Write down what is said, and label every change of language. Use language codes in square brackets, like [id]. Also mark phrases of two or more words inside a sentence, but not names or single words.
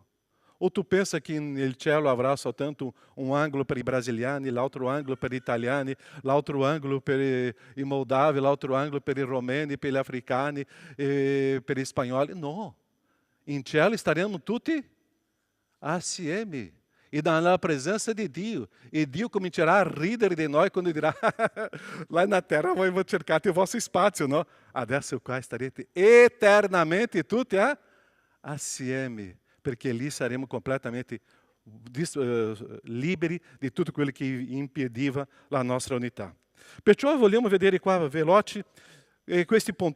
[it] O tu pensa che nel cielo avrà soltanto un angolo per i brasiliani, l'altro angolo per gli italiani, l'altro angolo per i moldavi, l'altro angolo per i romeni, per gli africani, per gli spagnoli? No. In cielo staremo tutti assieme. [pt] E na presença de Dio. [it] E Dio comincerà a ridere di noi quando dirà: [pt] lá na terra [it] voi cercate il vostro spazio, no? Adesso qua starete eternamente tutti assieme, perché lì saremo completamente liberi di tutto quello che impediva la nostra unità. Perciò vogliamo vedere qua veloci questi punti.